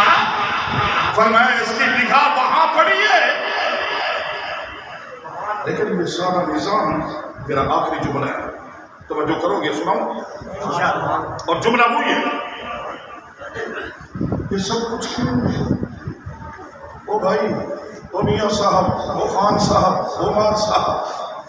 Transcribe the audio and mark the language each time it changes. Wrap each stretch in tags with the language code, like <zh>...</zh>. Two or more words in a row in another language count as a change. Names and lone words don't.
<ur>فرمایا اس کی نگاہ وہاں پڑی ہے. لیکن یہ سارا نظام میرا آخری جملہ ہے, توجہ کرو گے, سناؤں. اور جملہ وہی ہے, یہ سب کچھ کیوں ہے؟ او بھائی, او میاں صاحب, او خان صاحب, او عمر صاحب,</ur>